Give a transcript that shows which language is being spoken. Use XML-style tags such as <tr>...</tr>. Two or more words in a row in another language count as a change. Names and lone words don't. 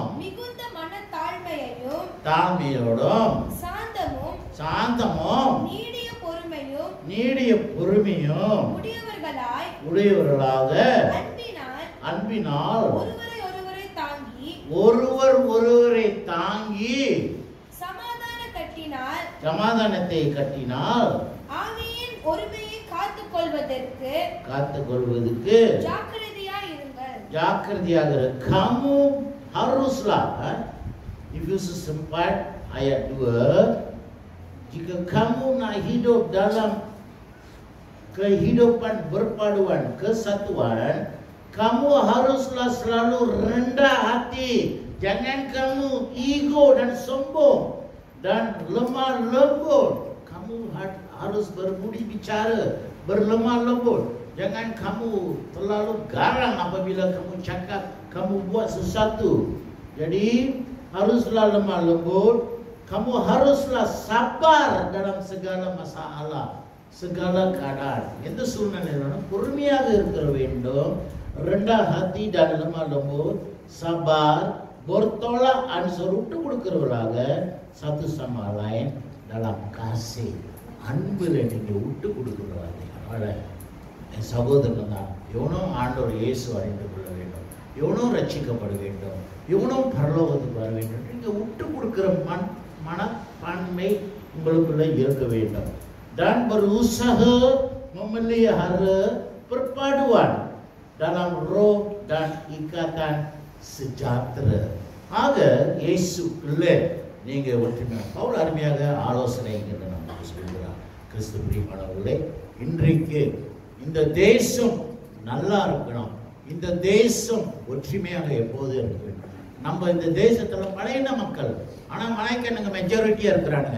<ta>மிகுந்த மன தாழ்மையோடும் சாந்தமும் நீடிய பொறுமையும் உடையவர்களாக அன்பினால் ஒருவரை தாங்கி சமாதானத்தை கட்டினால் ஆவியின் ஒருமையை</ta> <ms>காத்துக்கொள்வதற்கு ஜாக்கிரதையாக kamu haruslah,</ms> <en>if you</en> <ms>sempat ayat 2, jika kamu nak hidup dalam kehidupan berpaduan kesatuan, kamu haruslah selalu rendah hati. Jangan kamu ego dan sombong dan lemah lembut. Kamu harus berbudi bicara, berlemah lembut. Jangan kamu terlalu garang apabila kamu cakap, kamu buat sesuatu. Jadi haruslah lemah lembut. Kamu haruslah sabar dalam segala masalah, segala keadaan.</ms> <ta>எந்த சூழ்நிலையிலும் பொறுமையாக இருக்க வேண்டும்.</ta> <ms>rendah hati dan lemah lembut, sabar, bertolak ansur,</ms> <ta>விட்டு கொடுக்கிறவர்களாக</ta> <ms>satu sama lain dalam kasih.</ms> <ta>அன்புல நீங்க விட்டு கொடுக்கிறவர்களாக என் சகோதரன் தான். இவனும் ஆண்டவர் இயேசு அறிந்து கொள்ள வேண்டும், இவனும் ரட்சிக்கப்பட வேண்டும், இவனும் பரலோகத்துக்கு வர வேண்டும். நீங்க விட்டு கொடுக்கிற மனப்பான்மை உங்களுக்குள்ள இருக்க வேண்டும்.</ta> <ms>Dan berusaha memelihara perpaduan dalam roh dan ikatan sejahtera.</ms> <ta>ஆக இயேசுக்குள்ளே நீங்க ஒற்றுமை. பவுல் அருமையாக ஆலோசனைங்கிறத நமக்கு சொல்கிறார். கிறிஸ்து பிரியமானவர்களே, இன்றைக்கு இந்த தேசம் நல்லா இருக்கணும், இந்த தேசம் ஒற்றுமையாக எப்போது இருக்க வேண்டும். நம்ம இந்த தேசத்துல பழைய மக்கள், ஆனா மலைக்கண்ணுங்க மெஜாரிட்டியா இருக்கிறானுங்க.</ta>